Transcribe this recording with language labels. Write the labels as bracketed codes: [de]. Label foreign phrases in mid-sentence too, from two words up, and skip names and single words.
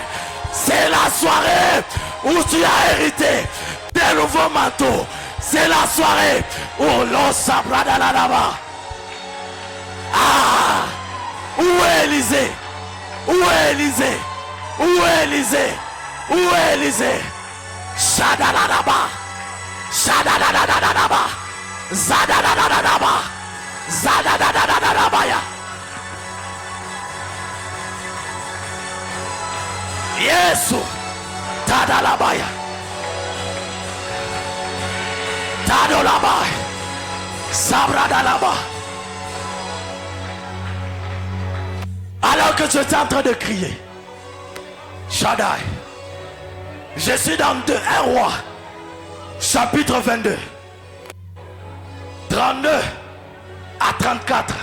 [fr] C'est la soirée où tu as hérité des nouveaux manteaux. C'est la soirée où l'on s'apprend dans la lava. Où est Élisée? Où est Élisée? Où est Élisée? Où est Élisée? Shadaladaba. Shadaladadadaba. Zadadadadaba. Zadadadadabaya. Yesu. Tadalabaya. Tadolabaya. Sabradalaba. Alors que tu étais en train de crier, Shaddai, je suis dans 1 roi, chapitre 22, 32 à 34.